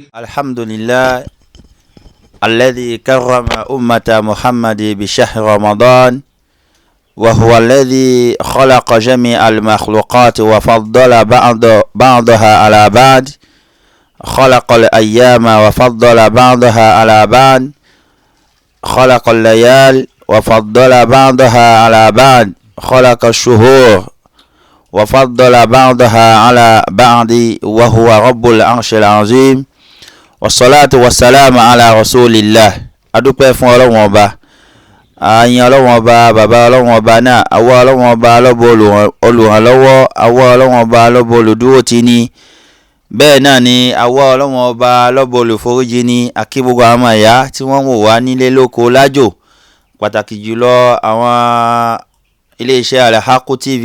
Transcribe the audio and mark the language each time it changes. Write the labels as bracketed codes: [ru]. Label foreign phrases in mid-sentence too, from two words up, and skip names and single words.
[ar] الحمد لله الذي كرم أمة محمد بشهر رمضان، وهو الذي خلق جميع المخلوقات وفضل بعضها على بعض، خلق الأيام وفضل بعضها على بعض، خلق الليال وفضل بعضها على بعض، خلق الشهور وفضل بعضها على بعض، وهو رب العرش العظيم. والصلاة والسلام على رسول الله. [yo] adúpẹ́ fún Ọlọ́run Ọba, àyìn Ọlọ́run Ọba, bàbá Ọlọ́run Ọba náà, àwa Ọlọ́run Ọba lọ́bọ̀ olùrànlọ́wọ́, àwa Ọlọ́run Ọba lọ́bọ̀ olùdúró tì ní, bẹ́ẹ̀ náà ni àwa Ọlọ́run Ọba lọ́bọ̀ olùforíjì ní. Àkí gbogbo àwọn ìyá tí wọ́n wò wá nílé lóko lájò, pàtàkì jùlọ àwọn iléeṣẹ́ AL-HAQQU TV.